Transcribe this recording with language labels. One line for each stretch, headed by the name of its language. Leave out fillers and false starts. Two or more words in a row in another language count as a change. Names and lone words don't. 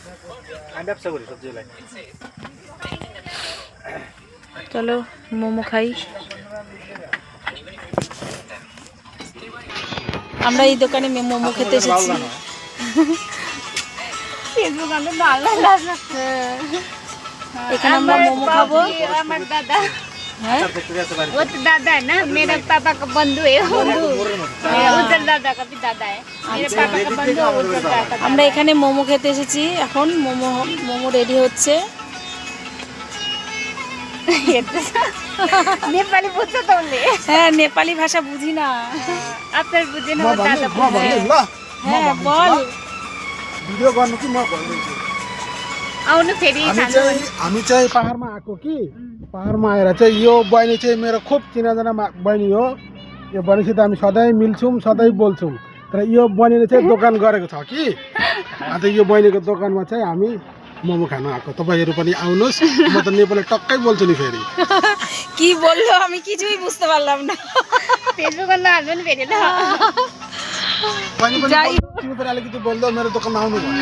Bangla: চলো মোমো খাই। আমরা এই দোকানে মোমো খেতে এসেছি। এখানে আমরা মোমো খাবো। আমার দাদা,
Hindi: वो तो दादा है ना, मेरे पापा का बंधु है, उधर दादा का भी दादा है, मेरे पापा का बंधु उधर दादा।
Bangla: আমরা এখানে মোমো খেতে এসেছি, এখন মোমো রেডি হচ্ছে।
Nepali: नेपाली बुझ्छ त उसले?
Bangla: হ্যাঁ, নেপালি ভাষা বুঝি না। আপনার বুঝেন
Nepali: हो दादा
Bangla: হ্যাঁ বল।
Nepali: ভিডিও गर्नु कि म भन्दैछु। आउनु फेरि खानु। हामी चाहिँ पहाडमा आएको कि पहाडमा आएर चाहिँ यो बहिनी चाहिँ मेरो खुब चिनाजाना बहिनी हो। यो बहिनीसित हामी सधैँ मिल्छौँ, सधैँ बोल्छौँ। तर यो बहिनीले चाहिँ दोकान गरेको छ कि, अन्त यो बहिनीको दोकानमा चाहिँ हामी मोमो खानु आएको। तपाईँहरू पनि आउनुहोस्, म त नेपाली टक्कै बोल्छु नि फेरि।
Bangla: কি বললো আমি কিছুই বুঝতে পারলাম না।
Nepali: फेसबुकमा नहाल्नु नि फेरि ल। बहिनी पनि तिमी पनि अलिकति बोल्दो, मेरो दोकानमा आउनु भनेर।